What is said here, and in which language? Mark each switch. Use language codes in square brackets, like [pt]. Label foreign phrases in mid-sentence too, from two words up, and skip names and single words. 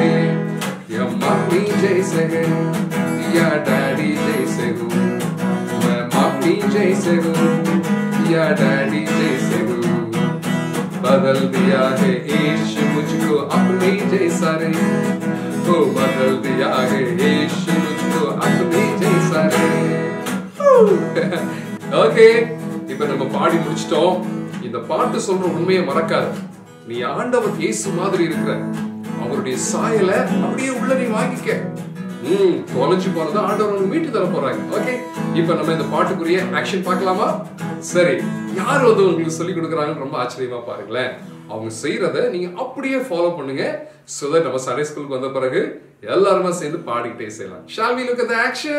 [hi] या मम्मी जैसे है या डैडी जैसे हूँ, मैं मम्मी जैसे हूँ या डैडी जैसे हूँ. बदल दिया है यीशु मुझको अपने जैसा रे. ओ बदल दिया है यीशु मुझको अपने जैसा रे. [ta] ஓகே, இப்ப நம்ம பாடி முடிச்சிட்டோம். இந்த பாட்டு சொல்ற உண்மையை மறக்காத. நீ ஆண்டவர் இயேசு மாதிரி இருக்கிற, அவருடைய சாயல அப்படியே உள்ள நீ வாங்கிக்க. தொலைஞ்சு போனதை ஆண்டவர் மீட்டு தர போறாங்க. ஓகே, இப்ப நம்ம இந்த பாட்டுக்குரிய ஆக்ஷன் பார்க்கலாமா? சரி, யார் வந்து உங்களுக்கு சொல்லி கொடுக்குறாங்கன்னு ரொம்ப ஆச்சரியமா பாருங்களேன். அவங்க செய்யறத நீங்க அப்படியே ஃபாலோ பண்ணுங்க. [en] so that [ta] நம்ம சண்டே ஸ்கூலுக்கு வந்த பிறகு எல்லாருமே சேர்ந்து பாடிக்கிட்டே செய்யலாம். [en] shall we look at the action?